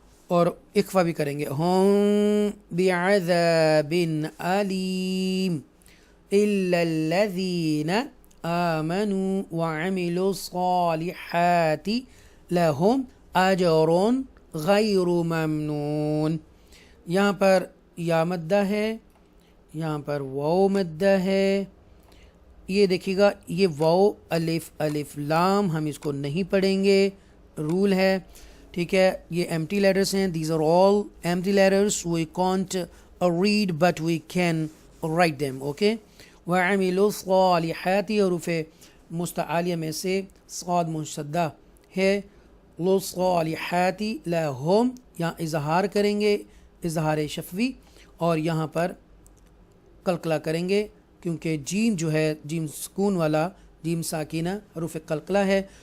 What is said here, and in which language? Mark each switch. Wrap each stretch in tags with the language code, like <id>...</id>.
<ur>اور اخفاء بھی کریں گے ہم</ur> <ar>بعذاب علیم الا الذین آمنوا وعملوا الصالحات لهم اجر غیر ممنون.</ar> <ur>یہاں پر یا مدہ ہے, یہاں پر واو مدہ ہے. یہ دیکھیے گا یہ واو الف الف لام ہم اس کو نہیں پڑھیں گے, رول ہے, ٹھیک ہے.</ur> <en>یہ empty letters ہیں, these are all empty letters, we can't read but we can write them, okay.</en> <ar>وَعَمِلُوا الصَّالِحَاتِ</ar> <ur>حروف مستعالیہ میں سے صاد مشدہ ہے.</ur> <ar>للصالحات لہم</ar> <ur>یہاں اظہار کریں گے, اظہار شفوی, اور یہاں پر قلقلہ کریں گے کیونکہ جیم جو ہے جیم سکون والا جیم ساکینہ حروف قلقلہ ہے.</ur>